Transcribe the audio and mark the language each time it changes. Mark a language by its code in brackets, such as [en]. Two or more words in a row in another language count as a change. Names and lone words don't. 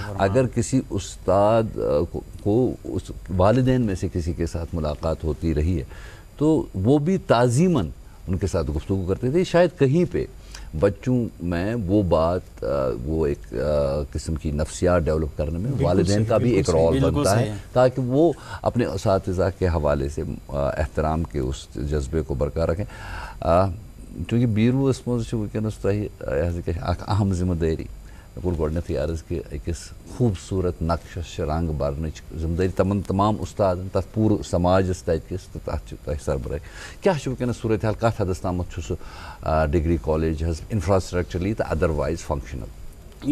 [ur] اگر کسی استاد کو اس والدین میں سے کسی کے ساتھ ملاقات ہوتی رہی ہے تو وہ بھی تعظیماً ان کے ساتھ گفتگو کرتے تھے. شاید کہیں پہ بچوں میں وہ بات وہ ایک قسم کی نفسیات ڈیولپ کرنے میں والدین کا بھی ایک رول بنتا ہے تاکہ وہ اپنے اساتذہ کے حوالے سے احترام کے اس جذبے کو برقرار رکھیں. [ks] چونکہ بیروس مز ونکس تہ اہم ذمہ داری گۄڈنیٚتھٕے عرض کہ أکِس خوٗبصوٗرت نقشس چھِ رنٛگ برنٕچ ذمہ دٲری تمام اُستادن تتھ پوٗرٕ سماجس تتہِ کِس تہٕ تتھ چھِ تۄہہِ سربراہی. کیٛاہ چھُ ونکیٚنس صوٗرت حال, کتھ حدس تامتھ چھُ سُہ [en] degree college [ks] حظ انفراسٹرکچرلی تہٕ [en] otherwise functional?